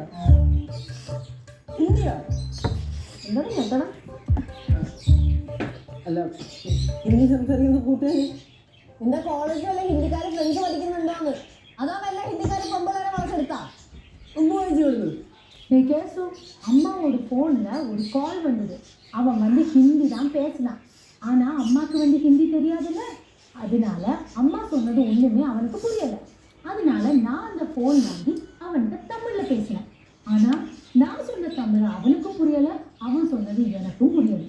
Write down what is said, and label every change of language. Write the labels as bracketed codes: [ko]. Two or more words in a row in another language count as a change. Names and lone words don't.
[ml] ഹിന്ദിയോ? എന്താണ് ഞെട്ടണം? അല്ല, ഹിന്ദി സംസാരിക്കുന്ന കൂട്ടുകാർ നിന്റെ കോളേജിൽ വല്ല ഹിന്ദിക്കാരെ ഫ്രണ്ട്സ് പഠിക്കുന്നുണ്ടോന്ന്? അതാ വല്ല ഹിന്ദിക്കാരെ പൊമ്പളരെ വളർച്ചെടുത്താ? ഒന്ന് വായിച്ചു കൊടുത്തു. [ta] கேசு அம்மாவோட ஃபோனில் ஒரு கால் வந்தது. அவன் வந்து ஹிந்தி தான் பேசினான். ஆனால் அம்மாவுக்கு வந்து ஹிந்தி தெரியாதுல்ல, அதனால அம்மா சொன்னது ஒன்றுமே அவனுக்கு புரியலை. அதனால நான் அந்த ஃபோன் வாங்கி அவன்கிட்ட தமிழில் பேசினேன். ஆனால் நான் சொன்ன தமிழ் அவனுக்கும் புரியலை, அவன் சொன்னது எனக்கும் புரியலை.